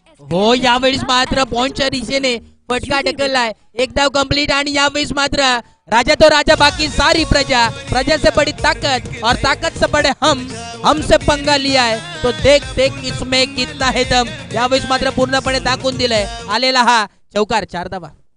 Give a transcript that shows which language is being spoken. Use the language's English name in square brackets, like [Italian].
[Marathi] हो यावेळेस मात्र पॉइंटच्या दिशेने फटका ढकललाय. एक धाव कंप्लीट आणि यावेळेस मात्र राजा तो राजा बाकी सारी प्रजा, [Hindi] प्रजा से बड़ी ताकत और ताकत से बड़े हमसे पंगा लिया है तो देख देख इसमें कितना है दम. [Marathi] यावेळेस मात्र पूर्णपणे दाखवून दिलंय. आलेला हा चौकार 4 धावा.